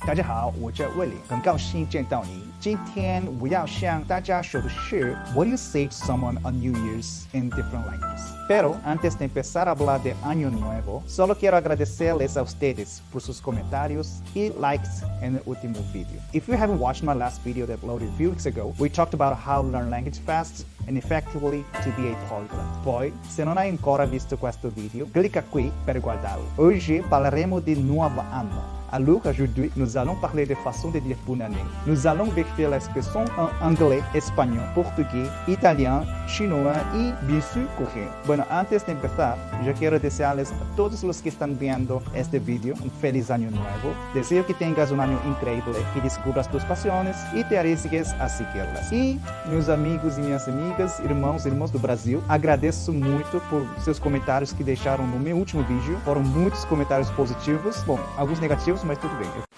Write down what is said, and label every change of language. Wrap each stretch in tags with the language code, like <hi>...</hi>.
<zh>大家好，我叫 Willy， 很高兴见到你。 今天我要向大家说的是</zh> <en>What do you say to someone on New Year's in different languages?</en> <es>Pero antes de empezar a hablar de Año Nuevo, solo quiero agradecerles a ustedes por sus comentarios y likes en el último video.</es> <en>If you haven't watched my last video that uploaded a few weeks ago, we talked about how to learn language fast and effectively to be a polyglot.</en> <it>Poi, se non hai ancora visto questo video, clicca qui per guardarlo. Oggi parleremo di nuovo anno.</it> <fr>Alors aujourd'hui, nous allons parler de façon de dire bonne année. Nous allons vérifier l'expression en anglais, español, portugués, italien, chinois y bien sûr coreano.</fr> <es>Bueno, antes de empezar, yo quiero desearles a todos los que están viendo este video un feliz año nuevo. Deseo que tengas un año increíble, que descubras tus pasiones y te arriesgues a seguirlas.</es> <pt>E meus amigos e minhas amigas, irmãos e irmãs do Brasil, agradeço muito por seus comentários que deixaram no meu último vídeo. Foram muitos comentários positivos, bom, alguns negativos, mas tudo bem.</pt>